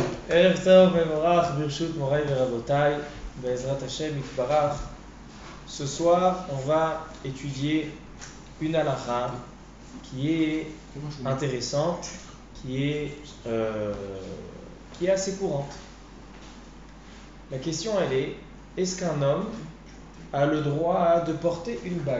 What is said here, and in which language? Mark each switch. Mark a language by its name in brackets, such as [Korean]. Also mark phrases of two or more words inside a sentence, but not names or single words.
[Hebrew] ערב טוב ומבורך, ברשות מוריי ורבותיי, בעזרת השם יתברך. [French] Ce soir, on va étudier une halakha qui est intéressante, qui est assez courante. La question elle est, est-ce qu'un homme a le droit de porter une bague?